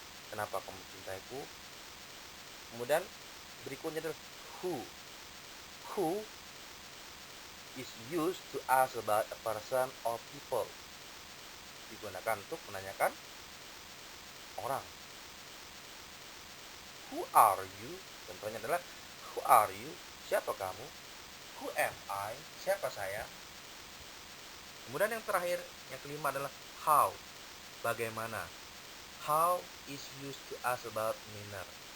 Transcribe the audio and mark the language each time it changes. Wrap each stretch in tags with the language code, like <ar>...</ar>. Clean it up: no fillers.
<id>Kenapa kamu mencintaiku? Kemudian berikutnya adalah who.</id> <en>Who is used to ask about a person or people.</en> <id>Digunakan untuk menanyakan orang.</id> <en>Who are you?</en> <id>Contohnya adalah</id> <en>who are you?</en> <id>Siapa kamu?</id> <en>Who am I?</en> <id>Siapa saya? Kemudian yang terakhir, yang kelima adalah how. Bagaimana?</id> <en>How is used to ask about manner.</en>